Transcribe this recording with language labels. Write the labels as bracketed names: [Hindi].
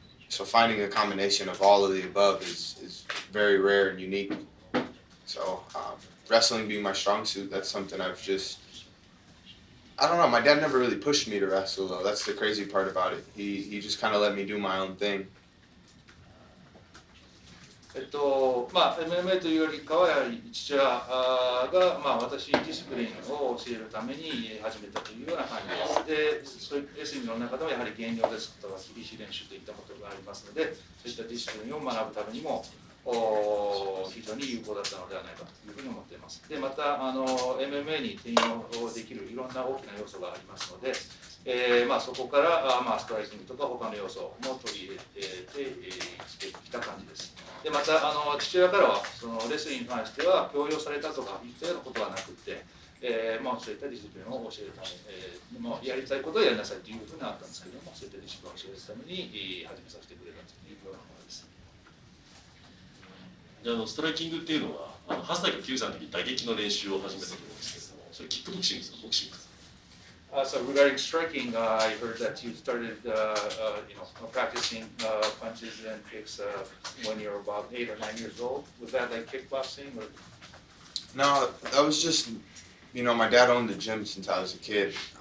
[English] So finding a combination of all of the above is very rare and unique. So wrestling being my strong suit, that's something I don't know, my dad never really pushed me to wrestle though. That's the crazy part about it. He just kind of let me do my own thing. [Japanese] MMA というよりかはやはり父親が私にディスプリンを教えるために始めたというような感じです。で、そういうレスリングの中でもやはり減量ですとか厳しい練習といったことがありますので、そういったディスプリンを学ぶためにも非常に有効だったのではないかというふうに思っています。で、またMMA に転用できるいろんな大きな要素がありますので、そこからストライキングとか他の要素も取り入れてきた感じです。で、また父親からはそのレスリングに関しては強要されたとかいったようなことはなくて、そういったディシプリンを教えるため、やりたいことをやりなさいというふうになったんですけども、そういったディシプリンを教えるために始めさせてくれたというようなものです。でストライキングっていうのは8歳か9歳の時に打撃の練習を始めたと思うんですけども、それキックボクシングですか、ボクシングですか。 [English] So regarding striking, I heard that you started, practicing punches and kicks when you were about 8 or 9 years old. Was that like kickboxing or? No, that was just, my dad owned the gym since I was a kid.